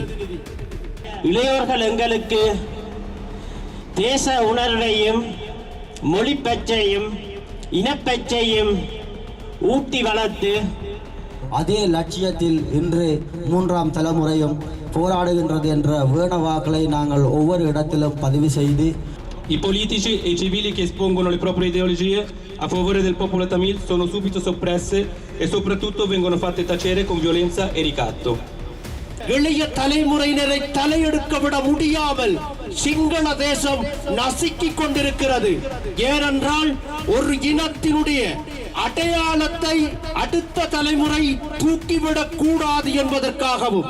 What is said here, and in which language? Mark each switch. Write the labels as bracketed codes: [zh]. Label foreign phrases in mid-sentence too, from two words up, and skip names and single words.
[ta] இளையோர்கள் எங்களுக்கு தேச உணர்வையும் மொழி பற்றையும் இனப்பற்றையும் ஊட்டி வளர்த்து அதே லட்சியத்தில் இன்று மூன்றாம் தலைமுறையும் போராடுகின்றது என்ற வேண வாக்களை நாங்கள் ஒவ்வொரு இடத்திலும் பதிவு செய்து [it] I politici e i civili che espongono le proprie ideologie a favore del popolo tamil sono subito soppresse e soprattutto vengono fatte tacere con violenza e ricatto. [ta] இளைய தலைமுறையினரை தலையெடுக்க விட முடியாமல் சிங்கள தேசம் நசுக்கிக் கொண்டிருக்கிறது. ஏனென்றால் ஒரு இனத்தினுடைய அடையாளத்தை அடுத்த தலைமுறை தூக்கிவிடக் கூடாது என்பதற்காகவும்